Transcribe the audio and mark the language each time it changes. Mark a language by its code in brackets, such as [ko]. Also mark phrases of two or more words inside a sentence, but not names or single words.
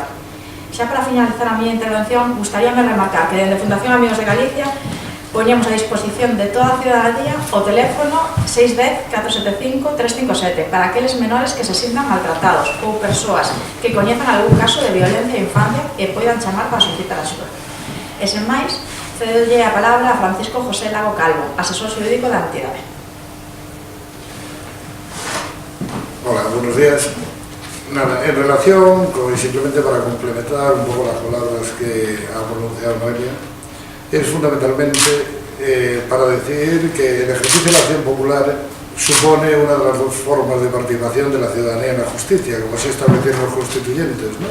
[gl] Xa para finalizar a miña intervención, gustaríame remarcar que dende a Fundación Amigos de Galicia poñemos a disposición de toda a cidadanía o teléfono 610 475 357 para aqueles menores que se sintan maltratados ou persoas que coñezan algún caso de violencia de infancia e poidan chamar para solicitar axuda. E sen máis, cedolle a palabra a Francisco José Lago Calvo, asesor xurídico da entidade. [es] Hola, buenos días. Nada, en relación con, simplemente para complementar un poco las palabras que ha pronunciado Noelia, es fundamentalmente para decir que el ejercicio de la acción popular supone una de las dos formas de participación de la ciudadanía en la justicia, como se establecieron los constituyentes, ¿no?